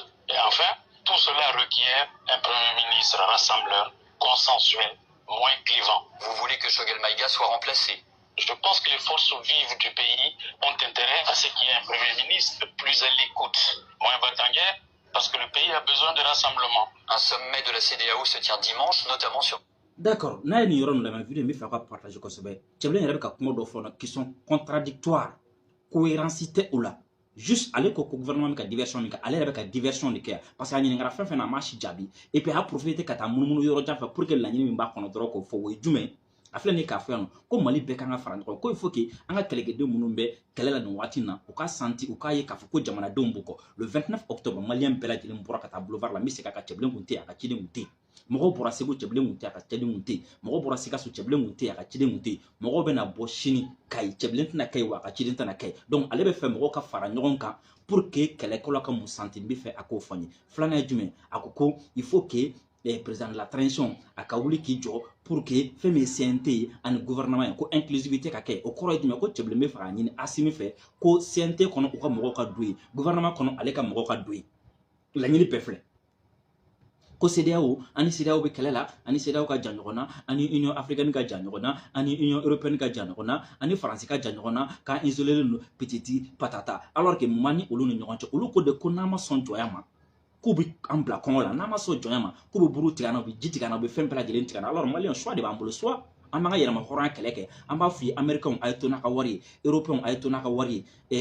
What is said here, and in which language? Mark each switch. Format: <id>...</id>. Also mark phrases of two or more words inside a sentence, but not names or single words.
<fr>Et enfin, tout cela requiert un Premier ministre rassembleur, consensuel, moins clivant. Vous voulez que Choguel Maïga soit remplacé? Je pense que les forces vives du pays ont intérêt à ce qu'il y ait un Premier ministre plus à l'écoute, moins battant-guerre, parce que le pays a besoin de rassemblement. Un sommet de la CEDEAO se tient dimanche, notamment sur... D'accord,</fr> <bm>n'a ni yɔrɔ la vidéo min fɛ ka partager kosɛbɛ cɛbilen yɛrɛ bɛ ka kuma dɔ fɔ</bm> <fr>qui sont contradictoires</fr> <bm>cohérence tɛ o la juste ale ko gouvernement ka diversion min kɛ ale yɛrɛ bɛ ka diversion de kɛ parce que a ɲininkara fɛn fɛn na a ma si jaabi</bm> <fr>et puis</fr> <bm>a profité ka taa munumunu yɔrɔ jan fɛ</bm> <fr>pour que</fr> <bm>laɲini min b'a kɔnɔ dɔrɔn k'o fɔ o ye jumɛn a filɛ nin k'a fɔ yan nɔ ko Mali bɛɛ kan ka fara ɲɔgɔn ko</bm> <fr>il faut que</fr> <bm>an ka kɛlɛkɛden minnu bɛ kɛlɛ la nin waati na u ka santi u k'a ye k'a fɔ ko jamanadenw b'u kɔ</bm> <fr>le 29 octobre</fr> <bm>malien bɛɛ lajɛlen bɔra ka taa boulevard la n bɛ segin a ka cɛbilen kun tɛ yen a ka ciden kun tɛ yen mɔgɔw bɔra Segu cɛbilen kun tɛ yen a ka ciden kun tɛ yen mɔgɔw bɔra Sikaso cɛbilen kun tɛ yen a ka ciden kun tɛ yen mɔgɔw bɛna bɔ sini Kayi cɛbilen tɛna kɛ yen wa a ka ciden tɛna kɛ yen donc ale bɛ fɛ mɔgɔw ka fara ɲɔgɔn kan</bm> <fr>pour que</fr> <bm>kɛlɛkɛlaw ka mun santi n bɛ fɛ a k'o fɔ n ye filanan ye jumɛn a ko ko</bm> <fr>il faut que président de la transition</fr> <bm>a ka wuli k'i jɔ</bm> <fr>pour que</fr> <bm>fɛn min ye CNT ani gouvernement ye ko inclusivité ka kɛ o kɔrɔ ye jumɛn ko cɛbilen bɛ fɛ k'a ɲini Asimi fɛ ko CNT kɔnɔ u ka mɔgɔw ka don yen gouvernement kɔnɔ ale ka mɔgɔw ka don yen laɲini bɛɛ filɛ ko CEDEAO ani CEDEAO bɛ kɛlɛ la ani CEDEAO ka jan ɲɔgɔn na ani Union africaine ka jan ɲɔgɔn na ani Union européenne ka jan ɲɔgɔn na ani Faransi ka jan ɲɔgɔn na k'an isolé don petiti patata</bm> <fr>alors que</fr> <bm>man ni olu ni ɲɔgɔn cɛ olu ko de ko n'an ma sɔn jɔnya ma k'u bɛ an bila kɔngɔ la n'an ma sɔn jɔnya ma k'u bɛ buru tigɛ an na u bɛ ji tigɛ an na u bɛ fɛn bɛɛ lajɛlen tigɛ an na alors maliyɛn</bm> <fr>choix de</fr> <bm>b'an bolo soit an b'an ka yɛlɛma hɔrɔnya kɛlɛ kɛ an b'a f'i ye américains a ye to n'a ka wari ye européens a ye to n'a ka wari ye</bm>